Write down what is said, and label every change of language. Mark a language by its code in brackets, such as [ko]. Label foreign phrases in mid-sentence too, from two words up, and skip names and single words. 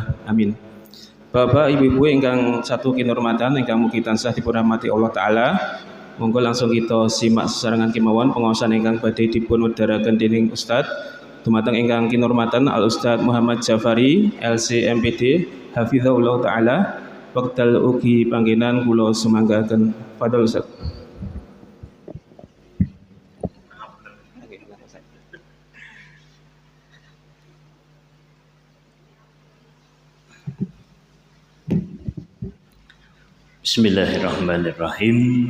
[jv] Amin. Bapak ibu-ibu ingkang satu kinurmatan ingkang mugi tansah dipun rahmati Allah Ta'ala, monggo langsung kita simak sesarengan kemawon pengaosan ingkang badhe dipun wedharaken dening Ustaz dumateng ingkang kinurmatan Al Ustaz Muhammad Jafari LC/MPD [ar] حفظه الله تعالى. [jv] Wekdal ugi panggenan kula sumanggaken. [ar] تفضل أستاذ. بسم الله الرحمن الرحيم.